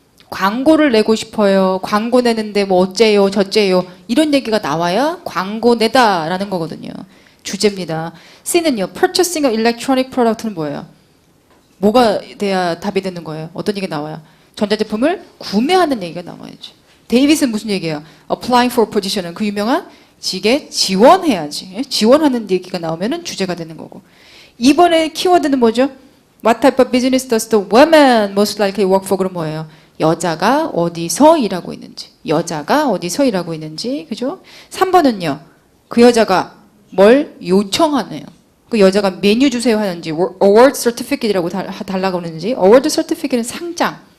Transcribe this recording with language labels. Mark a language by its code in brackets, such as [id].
[ko] 광고를 내고 싶어요. 광고 내는데 뭐 어째요, 저째요. 이런 얘기가 나와야 광고 내다라는 거거든요. 주제입니다. C는요. [en] Purchasing an electronic product는 [ko] 뭐예요? 뭐가 돼야 답이 되는 거예요? 어떤 얘기가 나와요? 전자제품을 구매하는 얘기가 나와야지. 데이빗은 무슨 얘기예요? [en] Applying for position [ko] 은 그 유명한 직에 지원해야지. 지원하는 얘기가 나오면은 주제가 되는 거고. 이번에 키워드는 뭐죠? [en] What type of business does the woman most likely work for? [ko] 그럼 뭐예요? 여자가 어디서 일하고 있는지. 여자가 어디서 일하고 있는지. 그죠? 3번은요. 그 여자가 뭘 요청하네요. 그 여자가 메뉴 주세요 하는지 award certificate이라고 달라고 하는지 award certificate는 상장.